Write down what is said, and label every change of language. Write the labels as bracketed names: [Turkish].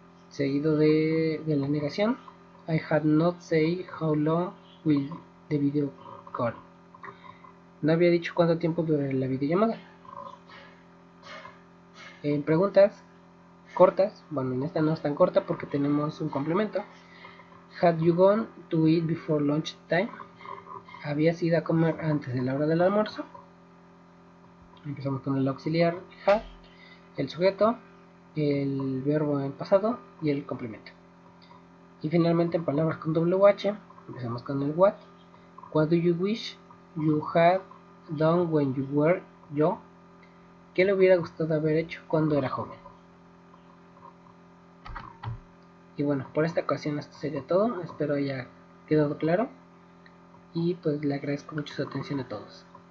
[Spanish] Seguido de la negación, [English] I had not said how long will the video call. [Spanish] No había dicho cuánto tiempo dura la videollamada. En preguntas cortas, bueno, en esta no es tan corta porque tenemos un complemento. [English] Had you gone to eat before lunch time? [Spanish] ¿Habías ido a comer antes de la hora del almuerzo? Empezamos con el auxiliar had, el sujeto, el verbo en pasado y el complemento. Y finalmente en palabras con WH, empezamos con el what. [English] What do you wish you had done when you were young? [Spanish] ¿Qué le hubiera gustado haber hecho cuando era joven? Y bueno, por esta ocasión esto sería todo. Espero haya quedado claro. Y pues le agradezco mucho su atención a todos.